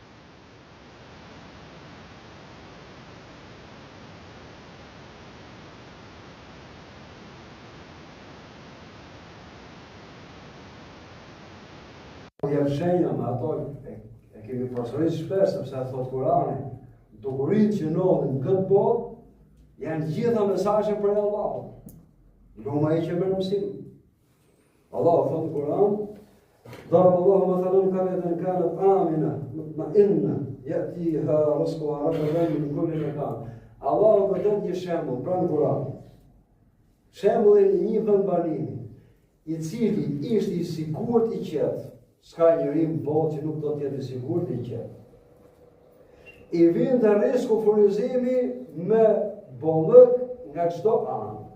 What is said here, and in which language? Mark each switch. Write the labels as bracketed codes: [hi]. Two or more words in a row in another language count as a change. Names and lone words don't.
[sq] Jam shenja me ato e kemi përsërisur shpesh sepse thot Kurani, dukuritë që ndodhin në këtë botë janë gjitha mesazhe për Allahut. Luma e që merr mësim. Allahu thot në Kur'an, [ar] ضرب الله مثلا قرية كانت آمنة مطمئنة يأتيها رزقها رغدا من كل مكان. [sq] Allahu përdor një shembull pranë Kur'anit. Shembullin e një vendbanimi, i cili ishte i sigurt i qetë. S'ka njëri në botë që nuk do të jetë i sigurt i qetë. I vjen të risku furnizimi me bollëk nga çdo anë.